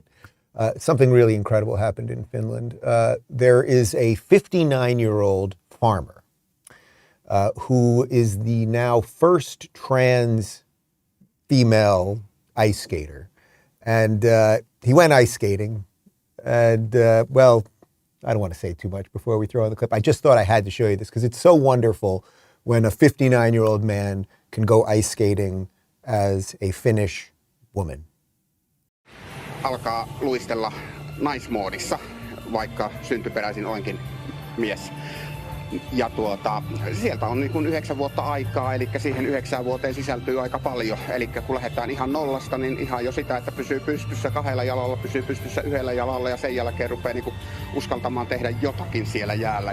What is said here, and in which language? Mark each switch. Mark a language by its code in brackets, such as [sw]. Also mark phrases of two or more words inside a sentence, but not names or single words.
[en] Something really incredible happened in Finland. There is a 59-year-old farmer who is the now first trans female ice skater. And he went ice skating. And, well, I don't want to say too much before we throw in the clip. I just thought I had to show you this because it's so wonderful when a 59-year-old man can go ice skating as a Finnish woman. [fi] Alkaa luistella naismoodissa, vaikka syntyperäisin olenkin mies. Ja sieltä on niin kuin 9 vuotta aikaa, eli siihen 9 vuoteen sisältyy aika paljon. Eli kun lähdetään ihan nollasta, niin ihan jo sitä, että pysyy pystyssä 2 jalalla, pysyy pystyssä 1 jalalla ja sen jälkeen rupeaa niin kuin uskaltamaan tehdä jotakin siellä jäällä.